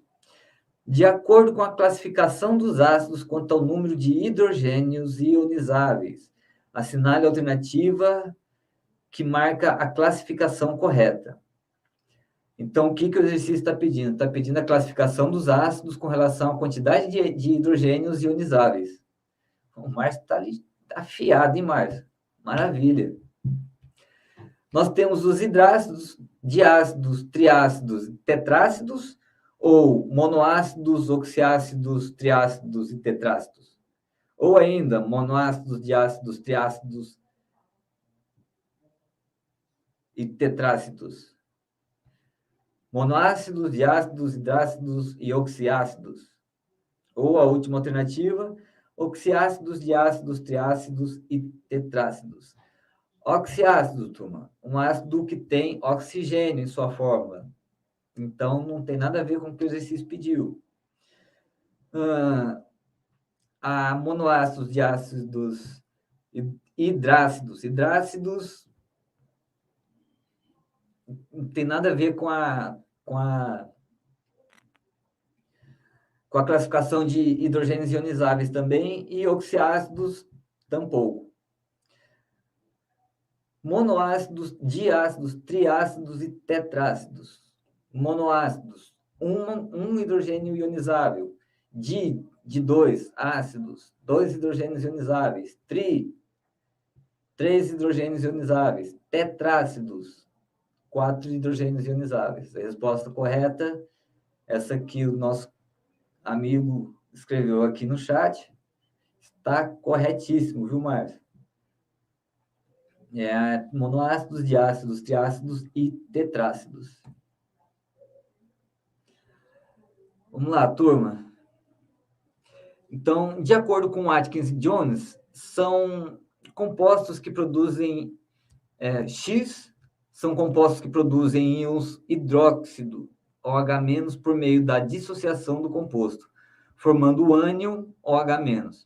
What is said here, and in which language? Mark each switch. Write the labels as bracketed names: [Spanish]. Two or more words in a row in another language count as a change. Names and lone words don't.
[Portuguese] De acordo com a classificação dos ácidos quanto ao número de hidrogênios ionizáveis, assinale a alternativa que marca a classificação correta. Então, o que o exercício está pedindo? Está pedindo a classificação dos ácidos com relação à quantidade de hidrogênios ionizáveis. O Márcio está ali afiado, hein, Márcio? Maravilha. Nós temos os hidrácidos, diácidos, triácidos e tetrácidos, ou monoácidos, oxiácidos, triácidos e tetrácidos. Ou ainda, monoácidos, diácidos, triácidos e tetrácidos. Monoácidos, diácidos, hidrácidos e oxiácidos. Ou a última alternativa, oxiácidos, diácidos, triácidos e tetrácidos. Oxiácido, turma, um ácido que tem oxigênio em sua fórmula. Então, não tem nada a ver com o que o exercício pediu. A monoácidos, diácidos, hidrácidos. Hidrácidos não tem nada a ver com a classificação de hidrogênios ionizáveis também, e oxiácidos tampouco. Monoácidos, diácidos, triácidos e tetrácidos. Monoácidos, um hidrogênio ionizável. De 2 ácidos, 2 hidrogênios ionizáveis. Três hidrogênios ionizáveis. Tetrácidos, 4 hidrogênios ionizáveis. A resposta correta, essa que o nosso amigo escreveu aqui no chat, está corretíssimo, viu, Márcio? Monoácidos, diácidos, triácidos e tetrácidos. Vamos lá, turma. Então, de acordo com Atkins e Jones, são compostos que produzem X, são compostos que produzem íons hidróxido, OH- por meio da dissociação do composto, formando o ânion OH-.